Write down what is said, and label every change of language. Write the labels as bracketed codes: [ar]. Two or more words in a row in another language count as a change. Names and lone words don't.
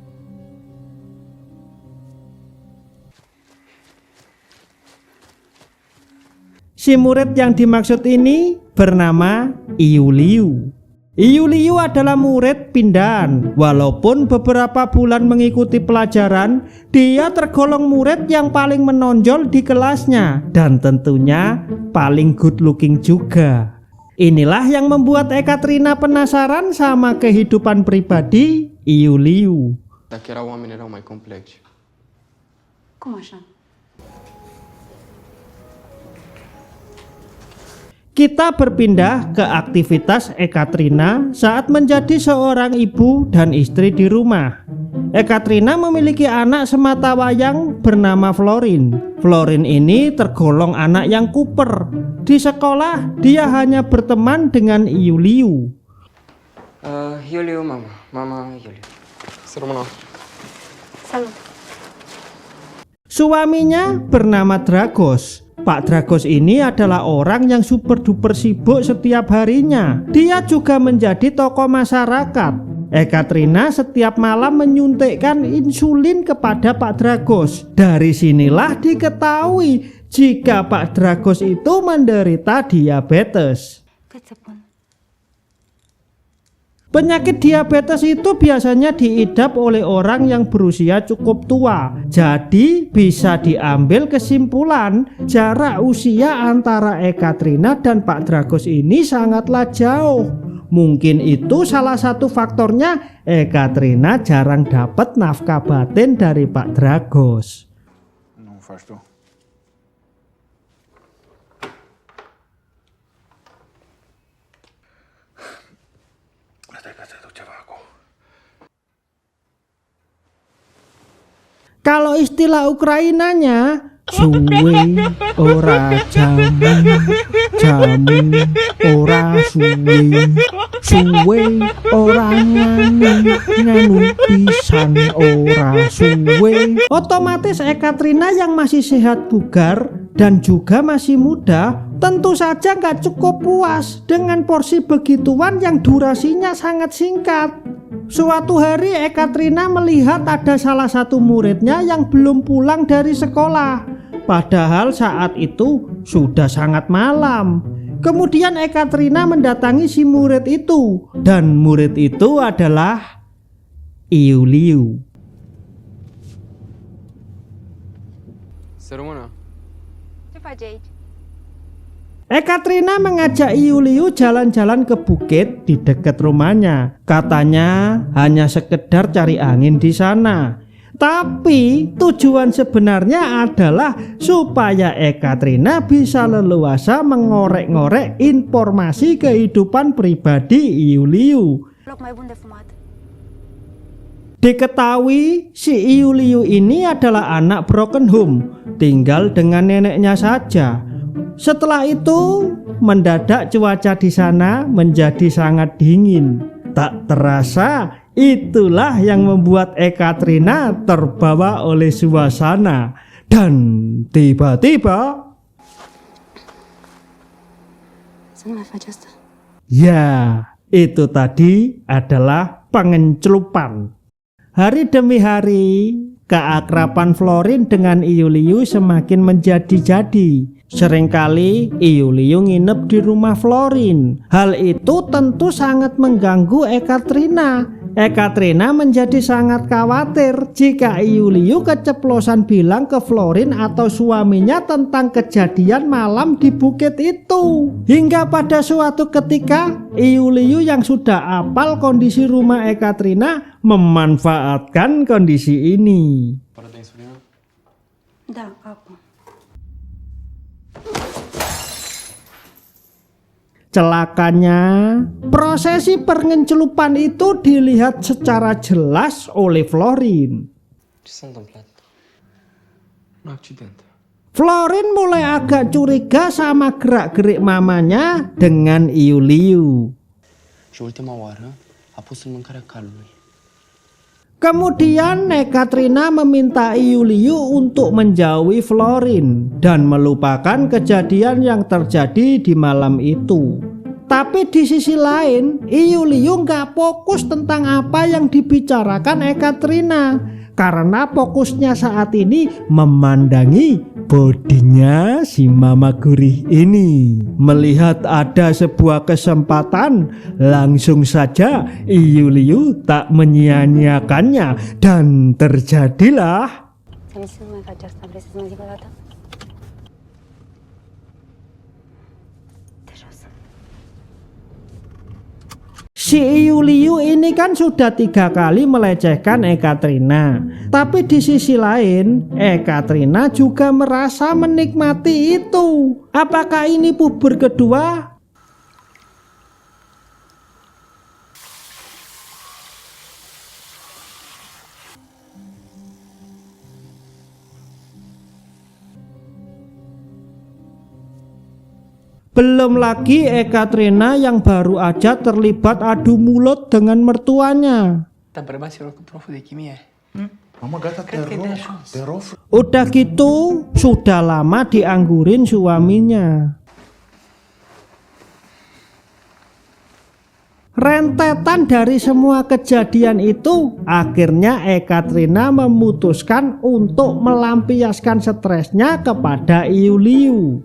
[id] Si murid yang dimaksud ini bernama Iuliu. Iuliu adalah murid pindahan. Walaupun beberapa bulan mengikuti pelajaran, dia tergolong murid yang paling menonjol di kelasnya dan tentunya paling [en] good looking [id] juga. Inilah yang membuat Ekaterina penasaran sama kehidupan pribadi Iuliu. [ro] Dacă erau oameni, erau mai complexi. Cum așa? [id] Kita berpindah ke aktivitas Ekaterina saat menjadi seorang ibu dan istri di rumah. Ekaterina memiliki anak sematawayang bernama Florin. Florin ini tergolong anak yang kuper. Di sekolah dia hanya berteman dengan Iuliu. [ro] Iuliu, mama Iuliu. Să rămână. Salut! [id] Suaminya bernama Dragos. Pak Dragos ini adalah orang yang [en] super duper [id] sibuk setiap harinya. Dia juga menjadi tokoh masyarakat. Ekaterina setiap malam menyuntikkan insulin kepada Pak Dragos. Dari sinilah diketahui jika Pak Dragos itu menderita diabetes. [ro] Cât să pun? [id] Penyakit diabetes itu biasanya diidap oleh orang yang berusia cukup tua. Jadi bisa diambil kesimpulan jarak usia antara Ekaterina dan Pak Dragos ini sangatlah jauh. Mungkin itu salah satu faktornya Ekaterina jarang dapat nafkah batin dari Pak Dragos. [ro] Nu faci tu. Stai că ți-aduc ceva acum. [id] Kalau istilah Ukrainanya [jv] suwe ora jamu, jamu ora suwe, suwe ora nganu, nganu pisan ora suwe. [id] Otomatis Ekaterina yang masih sehat bugar dan juga masih muda tentu saja nggak cukup puas dengan porsi begituan yang durasinya sangat singkat. Suatu hari Ekaterina melihat ada salah satu muridnya yang belum pulang dari sekolah. Padahal saat itu sudah sangat malam. Kemudian Ekaterina mendatangi si murid itu. Dan murid itu adalah Iuliu. [ro] Să rămână. Ce faci aici? [id] Ekaterina mengajak Iuliu jalan-jalan ke bukit di dekat rumahnya. Katanya hanya sekedar cari angin di sana. Tapi tujuan sebenarnya adalah supaya Ekaterina bisa leluasa mengorek-ngorek informasi kehidupan pribadi Iuliu. [ro] Loc mai bun de fumat. [id] Diketahui si Iuliu ini adalah anak [en] broken home, [id] tinggal dengan neneknya saja. Setelah itu mendadak cuaca di sana menjadi sangat dingin. Tak terasa itulah yang membuat Ekaterina terbawa oleh suasana. Dan tiba-tiba, [ro] Să nu mai faci asta. [id] ya itu tadi adalah pengencelupan. Hari demi hari keakraban Florin dengan Iuliu semakin menjadi-jadi. Seringkali Iuliu nginep di rumah Florin. Hal itu tentu sangat mengganggu Ekaterina. Ekaterina menjadi sangat khawatir jika Iuliu keceplosan bilang ke Florin atau suaminya tentang kejadian malam di bukit itu. Hingga pada suatu ketika Iuliu yang sudah apal kondisi rumah Ekaterina memanfaatkan kondisi ini. [ro] Fără de insulină? Da, apă. [id] Celakanya, prosesi pengencelupan itu dilihat secara jelas oleh Florin. [ro] Ce s-a întâmplat? Un accident. [id] Florin mulai agak curiga sama gerak-gerik mamanya dengan Iuliu. [ro] Și ultima oară a pus în mâncarea calului. [id] Kemudian Ekaterina meminta Iuliu untuk menjauhi Florin dan melupakan kejadian yang terjadi di malam itu. Tapi di sisi lain, Iuliu nggak fokus tentang apa yang dibicarakan Ekaterina karena fokusnya saat ini memandangi bodinya si Mama Gurih ini. Melihat ada sebuah kesempatan, langsung saja Iuliu tak menyia-nyiakannya dan terjadilah. [ro] Vrei să nu mai faci asta? Vrei să-ți mai zic o dată? Te jos. [id] Si Iuliu ini kan sudah 3 kali melecehkan Ekaterina. Tapi di sisi lain, Ekaterina juga merasa menikmati itu. Apakah ini puber kedua? Belum lagi Ekaterina yang baru aja terlibat adu mulut dengan mertuanya. [ro] Dar bărbații rog cu proful de chimie. Mama, gata, te rog. [id] Udah gitu, sudah lama dianggurin suaminya. Rentetan dari semua kejadian itu, akhirnya Ekaterina memutuskan untuk melampiaskan stresnya kepada Iuliu.